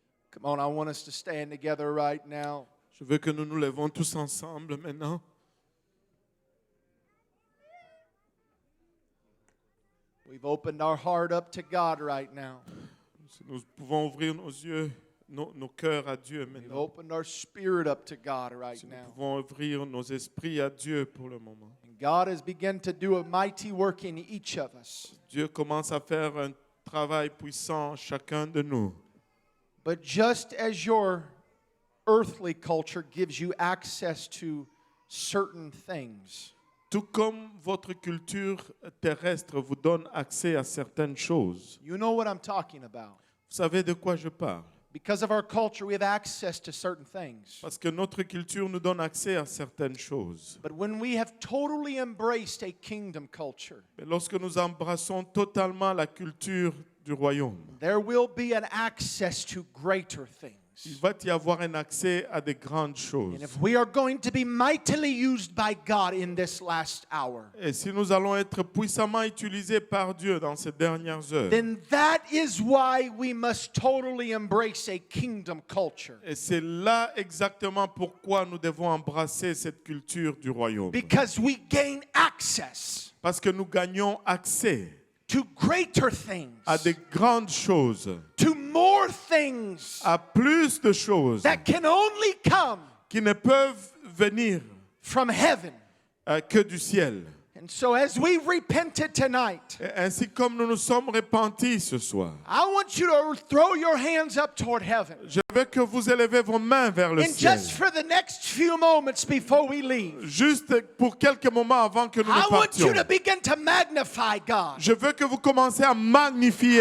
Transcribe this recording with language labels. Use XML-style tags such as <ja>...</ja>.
<en>Come on, I want us to stand together right now.</en> <fr>Je veux que nous nous levons tous ensemble maintenant.</fr> <en>We've opened our heart up to God right now.</en> <fr>Nous pouvons ouvrir nos yeux, nos cœurs à Dieu</fr> <en>We've</en> <fr>maintenant.</fr> <en>opened our spirit up to God right</en> <fr>Nous</fr> <en>now.</en> <fr>pouvons ouvrir nos esprits à Dieu pour le moment.</fr> <en>And God has begun to do a mighty work in each of us.</en> <fr>Dieu commence à faire un travail puissant en chacun de nous.</fr> <en>But just as your earthly culture gives you access to certain things,</en> <fr>Tout comme votre culture terrestre vous donne accès à certaines choses.</fr> <en>you know what I'm talking about.</en> <fr>Vous savez de quoi je parle?</fr> <en>Because of our culture, we have access to certain things.</en> <fr>Parce que notre culture nous donne accès à certaines choses.</fr> <en>But when we have totally embraced a kingdom culture,</en> <fr>Mais lorsque nous embrassons totalement la culture du royaume,</fr> <en>there will be an access to greater things.</en> <fr>il va y avoir un accès à de grandes choses.</fr> <en>And if we are going to be mightily used by God in this last hour,</en> <fr>Et si nous allons être puissamment utilisés par Dieu dans ces dernières heures,</fr> <en>then that is why we must totally embrace a kingdom culture.</en> <fr>et c'est là exactement pourquoi nous devons embrasser cette culture du royaume.</fr> <en>Because we gain access</en> <fr>Parce que nous gagnons accès</fr> <en>to greater things,</en> <fr>à de grandes choses,</fr> <en>to more things</en> <fr>à plus de choses</fr> <en>that can only come</en> <fr>qui ne peuvent venir</fr> <en>from heaven.</en> <fr>que du ciel.</fr> <en>And so as we repented tonight,</en> <fr>Et ainsi comme nous nous sommes repentis ce soir,</fr> <en>I want you to throw your hands up toward heaven.</en> <fr>je veux que vous élevez vos mains vers le</fr> <en>And</en> <fr>ciel.</fr> <en>just for the next few moments before we leave,</en> <fr>Juste pour quelques moments avant que nous</fr> <en>I</en> <fr>ne</fr> <en>want you</en> <fr>partions.</fr> <en>to begin to magnify God.</en> <fr>Je veux que vous commenciez à magnifier</fr>